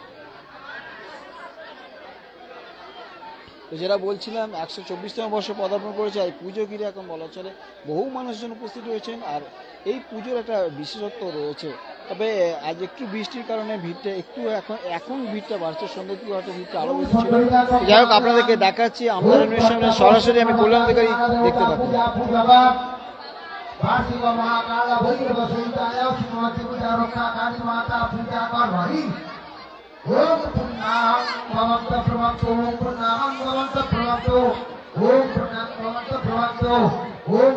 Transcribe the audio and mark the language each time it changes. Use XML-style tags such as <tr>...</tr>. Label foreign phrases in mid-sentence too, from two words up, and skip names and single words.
<bn>তো যেটা বলছিলাম 124তম বর্ষে পদার্পণ করেছে এই পুজো ঘিরে এখন বলা চলে বহু মানুষজন উপস্থিত রয়েছেন, আর এই পুজোর একটা বিশেষত্ব রয়েছে। তবে আজ একটু বৃষ্টির কারণে ভিড়টা একটু এখন ভিড়টা বাড়ছে, সন্ধ্যের দিকে হয়তো ভিড়টা আরো বেশি ছিল। যাই হোক আপনাদেরকে দেখাচ্ছি আমাদের সামনে সরাসরি আমি কল্যাণ অধিকারী দেখতে পাচ্ছি।</bn> <sa>वार्षिक महाकाल भैरव सहिताय श्रीमती पूजा रक्षा काली माता</sa> <hi>पूजा कर रही</hi> <sa>ओम पुण्यम भवन्त प्रवक्तो ओम पुण्यम भवन्त प्रवक्तो ओम पुण्यम भवन्त प्रवक्तो ओम</sa>